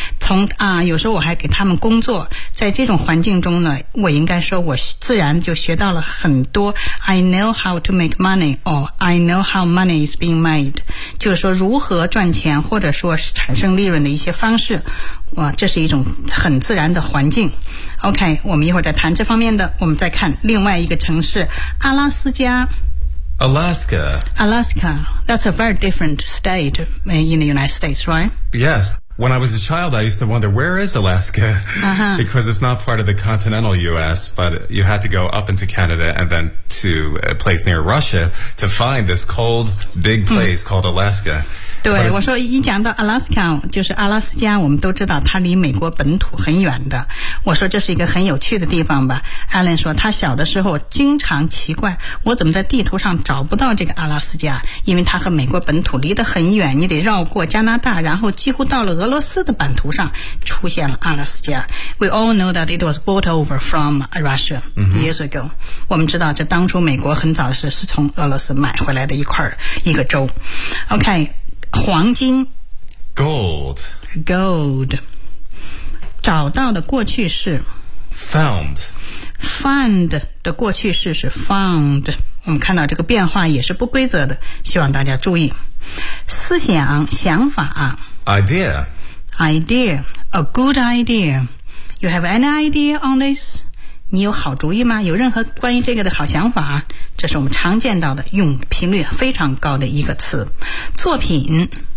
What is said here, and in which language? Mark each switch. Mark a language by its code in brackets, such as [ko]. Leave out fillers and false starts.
[zh] 从有时候我还给他们工作，在这种环境中呢，我应该说我自然就学到了很多 [en] I know how to make money or I know how money is being made, [zh] 就是说如何赚钱或者说是产生利润的一些方式，哇，这是一种很自然的环境。 OK, 我们一会儿再谈这方面的。我们再看另外一个城市，阿拉斯加。 [en] Alaska. Alaska, that's a very different state in the United States, right? Yes. When I was a child, I used to wonder, where is Alaska? Because it's not part of the continental U.S., but you had to go up into Canada and then to a place near Russia to find this cold, big place called Alaska. [zh] 对，我说一讲到 Alaska, 就是阿拉斯加，我们都知道它离美国本土很远的。我说这是一个很有趣的地方吧。Alan 说他小的时候经常奇怪，我怎么在地图上找不到这个阿拉斯加，因为它和美国本土离得很远，你得绕过加拿大，然后几乎到了俄罗斯的版图上出现了阿拉斯加。 [en] We all know that it was brought over from Russia years ago. [zh] 我们知道这当初美国很早的时候是从俄罗斯买回来的一块一个州。 OK,黄金 [en] Gold [zh] Gold 找到的过去式 [en] Found [zh] Found 的过去式是 Found 我们看到这个变化也是不规则的希望大家注意思想想法 [en] Idea Idea A good idea You have any idea on this? [zh] 你有好主意吗有任何关于这个的好想法这是我们常见到的用频率非常高的一个词作品